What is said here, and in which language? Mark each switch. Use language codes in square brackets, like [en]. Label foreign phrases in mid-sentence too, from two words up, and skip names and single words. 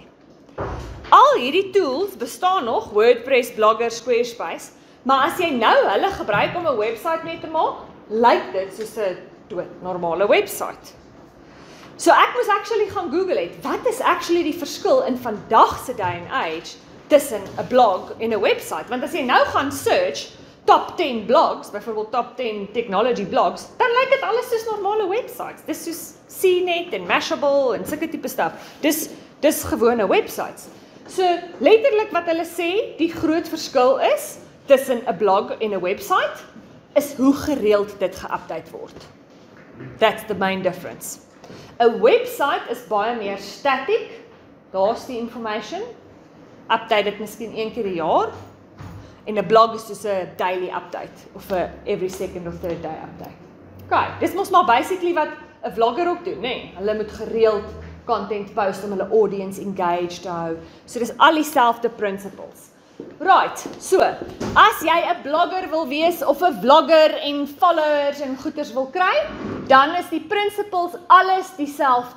[af] Al hierdie tools bestaan nog, WordPress, Blogger, Squarespace, maar as jy nou hulle gebruik om 'n webwerf mee te maak, lyk dit soos 'n doodnormale webwerf. So ek moes actually gaan Google het, wat is actually die verskil in vandag se [en] day and age [af] tussen 'n blog en 'n webwerf? Want as jy nou gaan [en] search top 10 blogs, [af] byvoorbeeld [en] top 10 technology blogs, [af] dan lyk dit alles soos normale websites. Dis soos CNET en Mashable en sulke tipe stuff. Dis gewone websites. So letterlik wat hulle sê, die groot verskil is tussen 'n blog en 'n website is hoe gereeld dit geupdate word. [en] That's the main difference. [af] 'n Website is baie meer static. Daar's die information. Update dit miskien een keer 'n jaar. En 'n blog is soos 'n [en] daily update [af] of 'n [en] every second of third day update. [af] Okay, dis mos maar basically wat 'n vlogger ook doen, nê? Hulle moet gereeld [en] content post [af] om hulle [en] audience engaged [af] te hou. So dis al dieselfde principles. [en] Right, so, [af] as jy 'n blogger wil wees of 'n vlogger en followers en goeders wil kry, dan is die principles alles dieselfde.